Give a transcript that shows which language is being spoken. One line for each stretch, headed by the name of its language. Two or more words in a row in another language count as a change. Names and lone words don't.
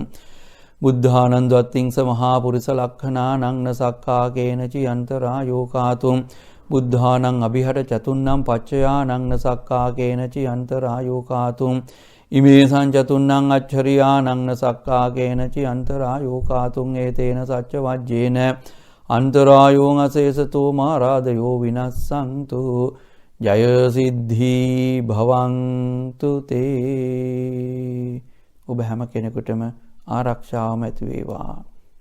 Pali: බුද්ධානං ද්වත්තිංස මහා පුරිස ලක්ඛනානං සක්කා කේනචි අන්තරායෝ කාතුම්. බුද්ධානං අභිහට චතුන්නම් පච්චයානං සක්කා කේනචි අන්තරායෝ කාතුම්. ඉමේසං චතුන්නම් අච්චරියානං සක්කා කේනචි අන්තරායෝ කාතුම්. ඒතේන සච්ච වජ්ජේන අන්තරායෝ අසේසතෝ මාරාදයෝ විනස්සන්තු. ජය සිද්ධී භවන්තු තේ.
Sinhala: ඔබ හැම කෙනෙකුටම ආරක්ෂාවම ඇති වේවා.